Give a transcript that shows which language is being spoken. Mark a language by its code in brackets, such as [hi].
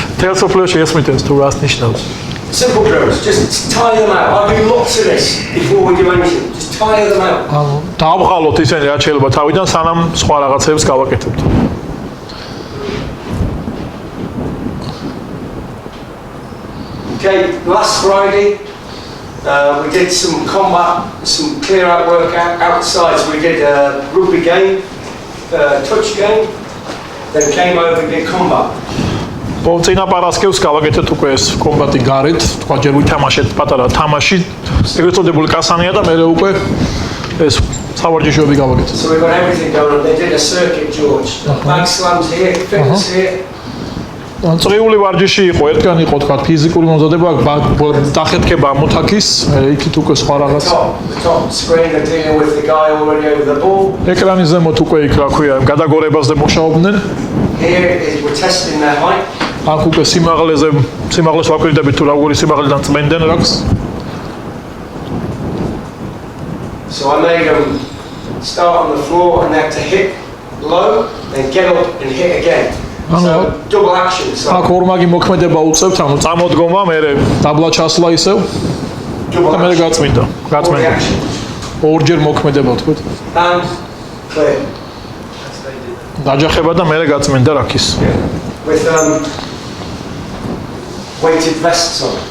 [ka] თელსოფლოში ესმით ეს თუ რას ნიშნავს. [en] Simple drills, just tire them out. I do lots of this before we do anything. Just tire them out. [ka] ანუ დავღალოთ ისინი რაც შეიძლება თავიდან სანამ სხვა რაღაცებს გავაკეთებთ. [en] Okay, last Friday we did some combat, some clear out work outside. So we did a rugby game, touch game, then came over and did combat. [ka] წინა პარასკევს გავაკეთეთ უკვე ეს კომბატი გარეთ, თქვა ჯერ ვითამაშეთ პატარა თამაში, ეგრეთ წოდებული კასანია და მერე უკვე ეს სავარჯიშოები გავაკეთეთ. [en] So we got everything going on. They did a circuit, George. Bag slams here, fitness here. [ka] წრიული ვარჯიში იყო, ერთგან იყო თქვა ფიზიკური მომზადება, დახეთქება მოთაქის, იქით უკვე სხვა რაღაც. [en] Top screen they're dealing with the guy already over the ball. [ka] ეკრანის ზემოთ უკვე იქ რა ქვია, გადაგორებაზე მუშაობდნენ. [en] Here is we're testing their height. [ka] აქ უკვე სიმაღლეს ვაკვირდებით თუ როგორი სიმაღლიდან წმენდნენ რაკს. [en] So I made them start on the floor and they have to hit low, then get up and hit again. So double action. So [ka] აქ ორმაგი მოქმედება უწევთ, ანუ წამოდგომა, მერე დაბლა ჩასვლა ისევ და მერე გაწმინდა. ორჯერ მოქმედება თქვით. [en] And clear. [ka] დაჯახება და მერე გაწმინდა რაქის. [en] With weighted vests on.